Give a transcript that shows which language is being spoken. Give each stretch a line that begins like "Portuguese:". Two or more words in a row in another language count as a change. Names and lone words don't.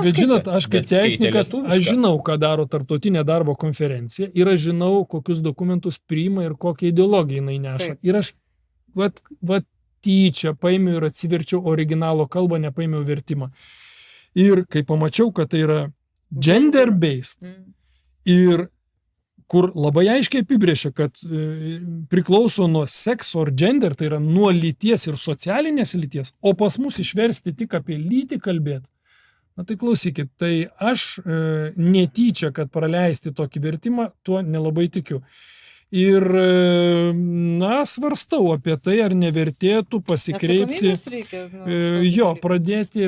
Lithuanian: Bet žinot, aš kaip teisininkas, aš žinau, ką daro tarptautinė darbo konferencija ir aš žinau, kokius dokumentus priima ir kokią ideologiją jinai neša. Taip. Ir aš tyčia paėmiau ir atsiverčiau originalo kalbą, nepaėmiau vertimą. Ir kai pamačiau, kad tai yra gender-based ir kur labai aiškiai apibrėžia, kad priklauso nuo
English: sex or gender,
Lithuanian: tai yra nuo lyties ir socialinės lyties, o pas mus išversti tik apie lytį kalbėti. Na tai klausykit, tai aš netyčia, kad praleisti tokį vertimą, tuo nelabai tikiu. Ir, svarstau apie tai, ar nevertėtų pasikreipti, pradėti.